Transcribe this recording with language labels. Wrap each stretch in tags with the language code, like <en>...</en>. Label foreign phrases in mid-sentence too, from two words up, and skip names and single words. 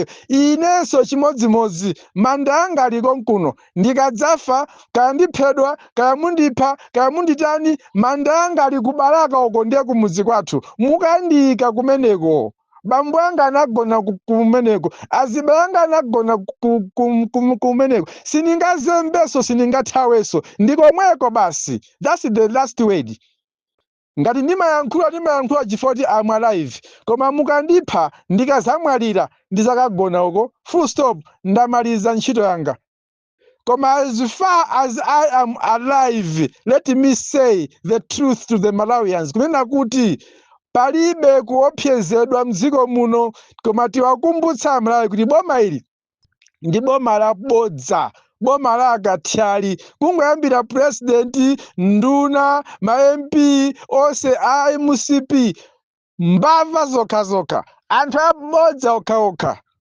<ny>Inenso chimodzimodzi manda anga aliko nkuno, ndikadzafa kaya ndiphedwa kaya mundipha kaya munditani manda anga ali kubalaka uko ndiye kumudzi kwathu mukandika kumeneko. Bambo anga anagona kumeneko, azibale anga anagona kumeneko, siningazembeso siningathaweso ndikomweko basi.</ny> <en>That's the last word.</en> <ny>Ngati ndimayankhula chifukwa</ny> <en>I'm alive,</en> <ny>koma mukandipha ndikazamwalira ndizakagona uko</ny> <en>full stop,</en> <ny>ndamaliza ntchito yanga. Koma</ny> <en>as far as I am alive, let me say the truth to the Malawians,</en> <ny>kunena kuti palibe kuopsezedwa mdziko muno, koma tiwakumbutsa Malawi kuti boma ili ndi boma labodza, boma la akathyali. Kungoyambira president, nduna, ma MP onse a MCP mbava zokhazokha, anthu abodza okhaokha.</ny>